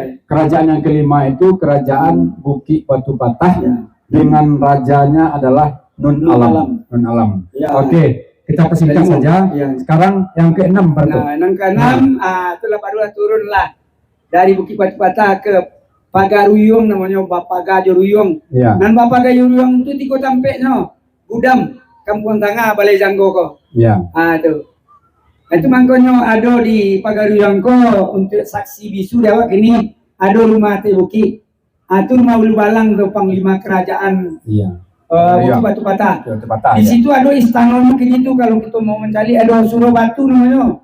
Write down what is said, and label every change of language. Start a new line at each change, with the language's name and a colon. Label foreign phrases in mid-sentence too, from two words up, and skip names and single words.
Indonesian: kerajaan yang kelima itu kerajaan Bukit Batu Patah Iya. dengan rajanya adalah Nun Nun Alam. Alam. Nun Alam. Iya. Oke, kita persingkat Iya. saja. Iya. Sekarang yang keenam berarti. Nah, yang keenam, itulah barulah turunlah dari Bukit Batu Patah ke Pagaruyung namanya Bapak Gajo Ruyung. Iya. Dan Bapak Gajo Ruyung itu di kota Tampekno, Gudam, Kampung Tengah, Balai Janggo ko. Iya. Itu. Itu makanya ada di Pagaruyung ko untuk saksi bisu dia gini, ada rumah Teh Bukit. Itu rumah Ulu Balang tuh Panglima Kerajaan Iya. Bukit Batu Patah. Bukit Batu Patah. Di Ya. situ ada istana mungkin itu kalau kita mau mencari ada Suro Batu namanya.